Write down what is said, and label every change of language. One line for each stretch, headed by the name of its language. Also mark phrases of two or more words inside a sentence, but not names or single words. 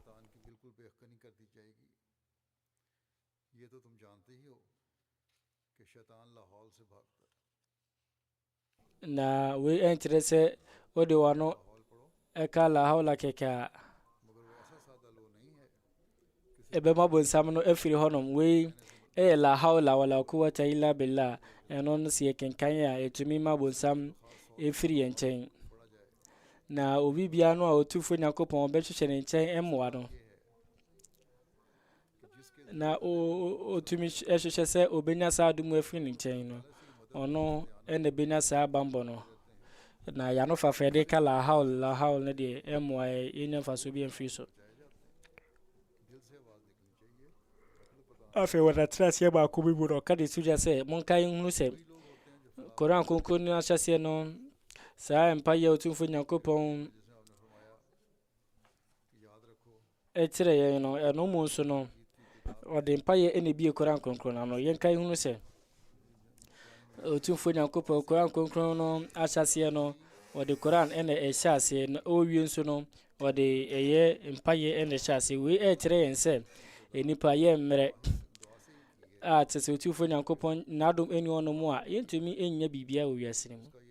Akan: na wei ɛnkyerɛ sɛ wode wano ɛka Lahore kɛkɛ a ɛbɛma bonsam no afiri hɔnom wei ɛyɛ
Arabic: لا حول ولا قوة إلا بالله
Akan: ɛno no sɛ yɛkenkan a ɛtumi ma bonsam ɛfiri yɛn nkyɛn na obi bia no a ɔtumfo Nyankopɔn ɔbɛhwehwɛ ne nkyɛn ɛmmoa no na ɔtumi ɛhwehwɛ sɛ ɔbɛnya saa adom afiri ne nkyɛn no ɔno ɛna bɛnya saa bambɔ no na yɛano fafa yɛde ka
Arabic: لا حول
Akan: no deɛ ɛmmoa yɛnya mfaso bi amfiri so afei wɔdatena aseɛ baako bi mu no ɔka de tudwa sɛ monka nhunu sɛ Koran Kronkron no ahyɛseɛ no saa mpayɛ ɔtumfo Nyankopɔn ɛkyerɛ yɛn no ɛno mu nso no ɔde mpayɛ ɛna bie Koran Kronkron no yɛnka nhunu sɛ ɔtumfo Nyankopɔn Koran Kronkron no ahyɛseɛ no ɔde Koran ɛna ɛhyɛ aseɛ na ɔwie nso no ɔde ɛyɛ mpayɛ ɛna ɛhyɛ aseɛ wei ɛkyerɛ yɛn sɛ nipa yɛ mmerɛ a te sɛ ɔtumfo Nyankopɔn n'adom ɛni ɔno mu a yɛntumi ɛnya biribia wɔ wiase no mu